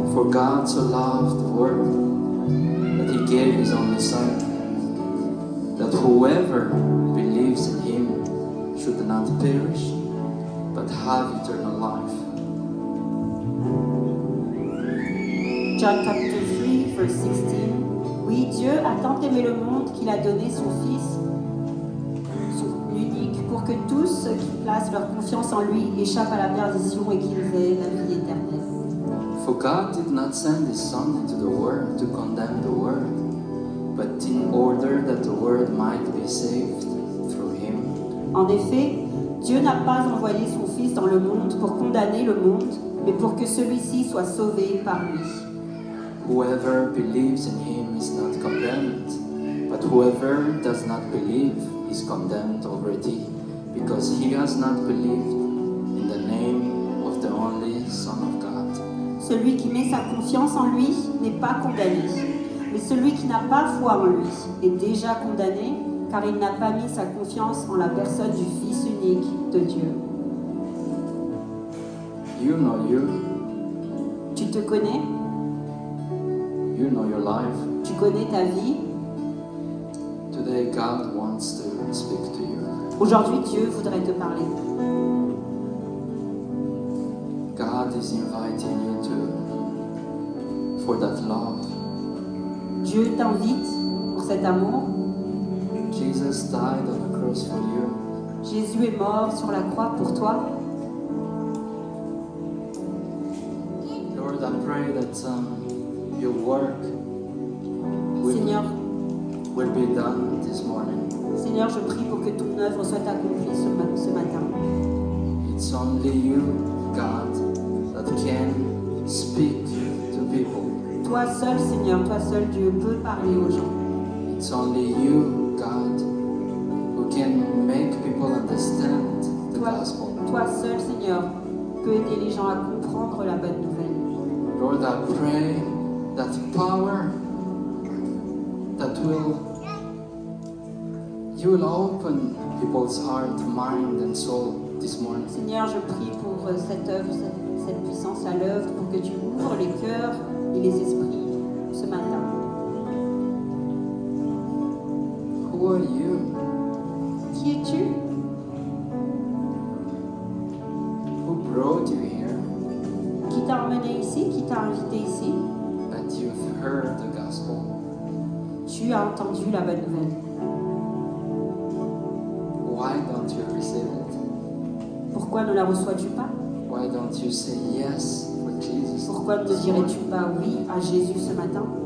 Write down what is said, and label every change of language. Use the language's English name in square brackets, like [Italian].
[English] God so loved the world that he gave his only Son, that whoever believes in him should not perish, but have eternal life. John chapter 3, verse 16. [French] Oui, Dieu a tant aimé le monde qu'il a donné son Fils, son unique, pour que tous ceux qui placent leur confiance en lui échappent à la perdition et qu'ils aient la vie éternelle. [English] For God did not send his Son into the world to condemn the world, but in order that the world might be saved through him. [French] En effet, Dieu n'a pas envoyé son Fils dans le monde pour condamner le monde, mais pour que celui-ci soit sauvé par lui. [English] Whoever believes in him is not condemned, but whoever does not believe is condemned already, because he has not believed in the name of the only Son of God. [French] Celui qui met sa confiance en lui n'est pas condamné, mais celui qui n'a pas foi en lui est déjà condamné, car il n'a pas mis sa confiance en la personne du Fils unique de Dieu. [English] You know you, [French] Tu te connais, [English] you know your life. [French] tu connais ta vie. [English] Today God wants to speak to you. [French] Aujourd'hui, Dieu voudrait te parler. [English] God is inviting you for that love. [French] Dieu t'invite pour cet amour. [English] Jesus died on the cross for you. [French] Jésus est mort sur la croix pour toi. [English] Lord, I pray that your work [French] Seigneur, [English] will be done this morning. [French] Seigneur, je prie pour que ton œuvre soit accomplie ce matin. [English] It's only you, God, that can speak to people. [French] Toi seul, Seigneur, toi seul, Dieu peut parler aux gens. [English] It's only you, God, who can make people understand the gospel. [French] Toi seul, Seigneur, peux aider les gens à comprendre la bonne nouvelle. [English] Lord, I pray that power that you will open people's heart, mind and soul this morning. [French] Seigneur, je prie pour cette œuvre, cette puissance à l'œuvre, pour que tu ouvres les cœurs et les esprits ce matin. [English] Who are you? [French] Qui es-tu? [English] Who brought you here? [French] Qui t'a emmené ici? Qui t'a invité ici? [English] That you've heard the gospel. [French] Tu as entendu la bonne nouvelle. [English] Why don't you receive it? [French] Pourquoi ne la reçois-tu pas? [English] Why don't you say yes for Jesus? [French] Pourquoi ne dirais-tu pas oui à Jésus ce matin?